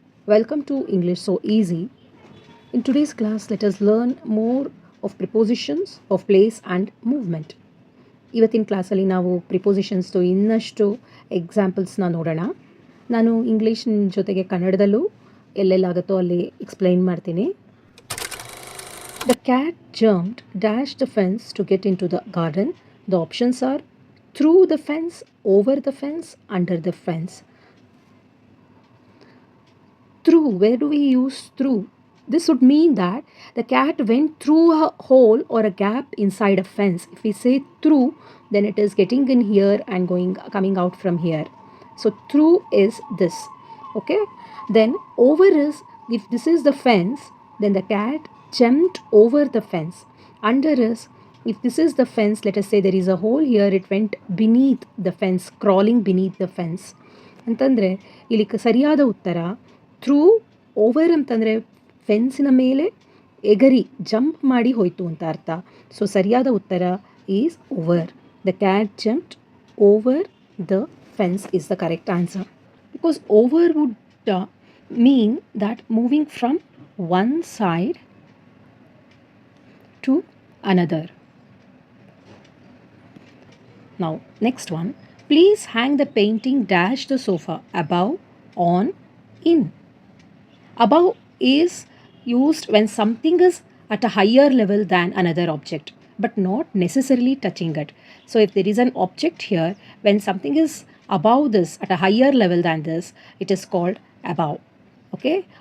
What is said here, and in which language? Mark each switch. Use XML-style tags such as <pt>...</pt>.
<en>Welcome to English So Easy. In today's class, let us learn more of prepositions of place and movement.</en> <kn>ಇವತ್ತಿನ ಕ್ಲಾಸಲ್ಲಿ ನಾವು ಪ್ರಿಪೋಸಿಷನ್ಸ್ದು ಇನ್ನಷ್ಟು ಎಕ್ಸಾಂಪಲ್ಸ್ನ ನೋಡೋಣ. ನಾನು ಇಂಗ್ಲೀಷ್ ಜೊತೆಗೆ ಕನ್ನಡದಲ್ಲೂ ಎಲ್ಲೆಲ್ಲಾಗುತ್ತೋ ಅಲ್ಲಿ ಎಕ್ಸ್ಪ್ಲೈನ್ ಮಾಡ್ತೀನಿ.</kn> <en>The cat jumped, dashed the fence to get into the garden. The options are through the fence, over the fence, under the fence. Through, where do we use through? This would mean that the cat went through a hole or a gap inside a fence. If we say through, then it is getting in here and coming out from here. So through is this. Okay. Then over is, if this is the fence, then the cat jumped over the fence. Under is, if this is the fence, let us say there is a hole here, it went beneath the fence, crawling beneath the fence.</en> <kn>ಅಂತಂದರೆ ಇಲ್ಲಿ ಸರಿಯಾದ ಉತ್ತರ through. Over ಅಂತಂದರೆ ಫೆನ್ಸಿನ ಮೇಲೆ ಎಗರಿ jump ಮಾಡಿ ಹೋಯಿತು ಅಂತ ಅರ್ಥ.</kn> <en>so</en> <kn>ಸರಿಯಾದ ಉತ್ತರ</kn> <en>Is over. The cat jumped over the fence is the correct answer. Because over would mean that moving from one side to another. Now, next one. Please hang the painting dash the sofa above, on, in. Above is used when something is at a higher level than another object, but not necessarily touching it. So, if there is an object here, when something is above this, at a higher level than this, it is called above. Okay?</en>